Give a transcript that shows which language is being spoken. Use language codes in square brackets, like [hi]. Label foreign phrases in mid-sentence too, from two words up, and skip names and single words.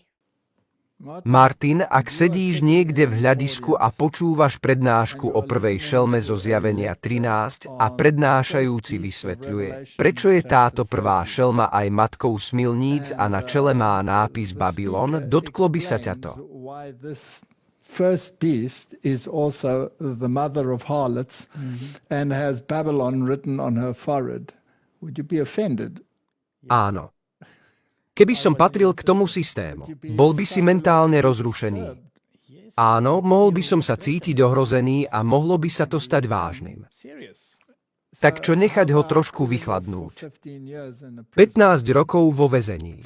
[sk] Martin, ak sedíš niekde v hľadisku a počúvaš prednášku o prvej šelme zo Zjavenia 13 a prednášajúci vysvetľuje, prečo je táto prvá šelma aj matkou smilníc a na čele má nápis Babylon, dotklo by sa ťa to. [en] First beast is also the mother of harlots and has Babylon written on her forehead. Would you be offended? [sk] Áno. Keby som patril k tomu systému, bol by si mentálne rozrušený. Áno, mohol by som sa cítiť ohrozený a mohlo by sa to stať vážnym. Tak čo nechať ho trošku vychladnúť? 15 rokov vo väzení.